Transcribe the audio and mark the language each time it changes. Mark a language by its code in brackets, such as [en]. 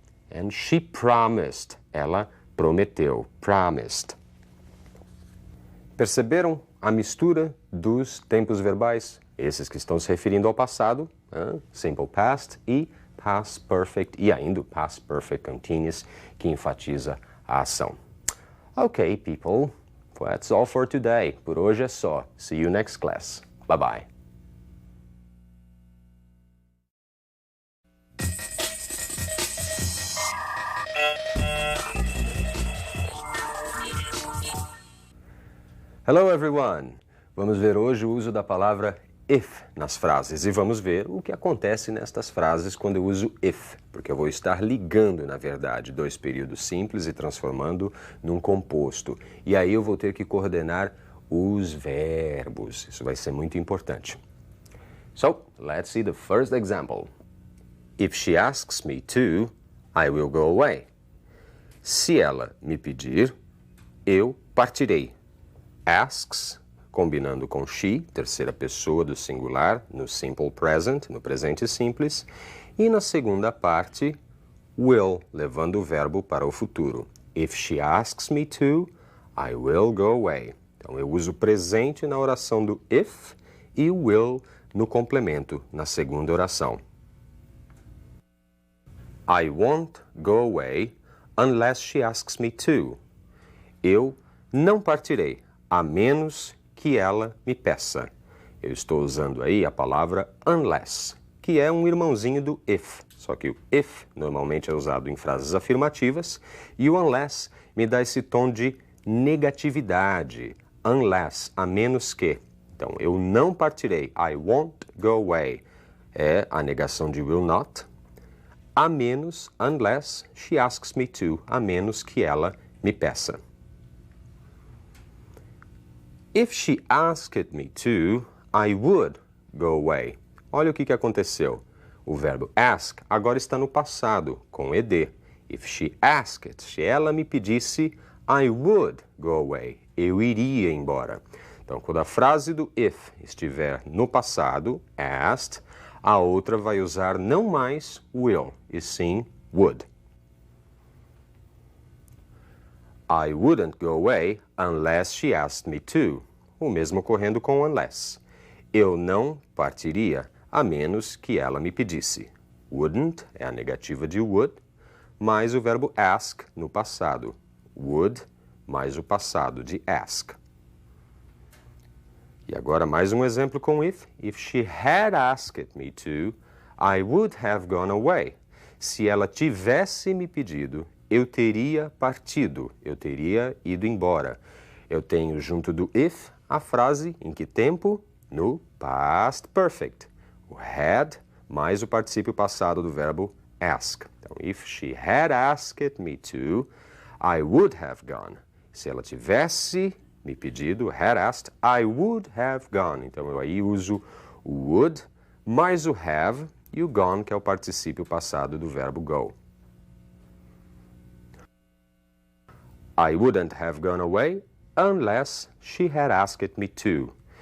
[en] And she promised, [pt] ela prometeu, [en] promised. [pt] Perceberam a mistura dos tempos verbais? Esses que estão se referindo ao passado, simple past e past perfect, e ainda o past perfect continuous, que enfatiza a ação. [en] Ok, people, that's all for today. [pt] Por hoje é só. [en] See you next class. Bye-bye. Hello, everyone! [pt] Vamos ver hoje o uso da palavra if nas frases e vamos ver o que acontece nestas frases quando eu uso if, porque eu vou estar ligando, na verdade, dois períodos simples e transformando num composto. E aí eu vou ter que coordenar os verbos. Isso vai ser muito importante. [en] So, let's see the first example. If she asks me to, I will go away. [pt] Se ela me pedir, eu partirei. Asks, combinando com she, terceira pessoa do singular, no simple present, no presente simples, e na segunda parte, will, levando o verbo para o futuro. [en] If she asks me to, I will go away. [pt] Então, eu uso o presente na oração do if e o will no complemento, na segunda oração. [en] I won't go away unless she asks me to. [pt] Eu não partirei, a menos que ela me peça. Eu estou usando aí a palavra unless, que é um irmãozinho do if. Só que o if normalmente é usado em frases afirmativas e o unless me dá esse tom de negatividade. Unless, a menos que. Então, eu não partirei. [en] I won't go away. [pt] É a negação de will not. A menos, [en] unless she asks me to. [pt] A menos que ela me peça. [en] If she asked me to, I would go away. [pt] Olha o que aconteceu. O verbo ask agora está no passado, com ed. [en] If she asked, [pt] se ela me pedisse, [en] I would go away. [pt] Eu iria embora. Então, quando a frase do if estiver no passado, asked, a outra vai usar não mais will, e sim would. [en] I wouldn't go away unless she asked me to. [pt] O mesmo ocorrendo com unless. Eu não partiria a menos que ela me pedisse. Wouldn't é a negativa de would, mais o verbo ask no passado. Would mais o passado de ask. E agora mais um exemplo com if. [en] If she had asked me to, I would have gone away. [pt] Se ela tivesse me pedido, eu teria partido, eu teria ido embora. Eu tenho junto do if a frase em que tempo? No past perfect. O had mais o particípio passado do verbo ask. [en] Então, if she had asked me to, I would have gone. [pt] Se ela tivesse me pedido, [en] had asked, I would have gone. [pt] Então, eu aí uso o would mais o have e o gone, que é o particípio passado do verbo go. [en] I wouldn't have gone away unless she had asked me to.